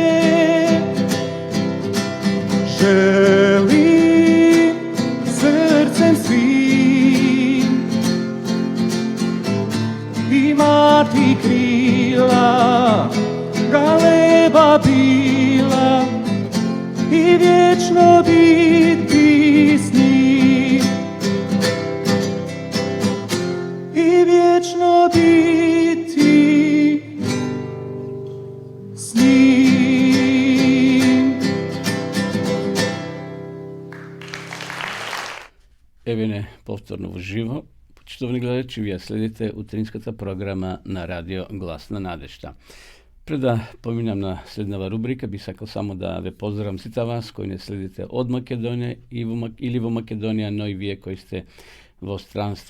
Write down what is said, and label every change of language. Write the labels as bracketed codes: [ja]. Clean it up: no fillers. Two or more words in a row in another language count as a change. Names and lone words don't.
[hr] Želim srcem svim imati krila, galeba bila i vječno biti s njim. I vječno biti s njim. [mk] Еве повторно во живо. Почитувани гледачи, вие следите утринската програма на радио Глас на надежта. Преда поминам на следнава рубрика, би сакал само да ве поздравам сите вас кои не следите од Македонија или во Македонија, но и вие кои сте во странство.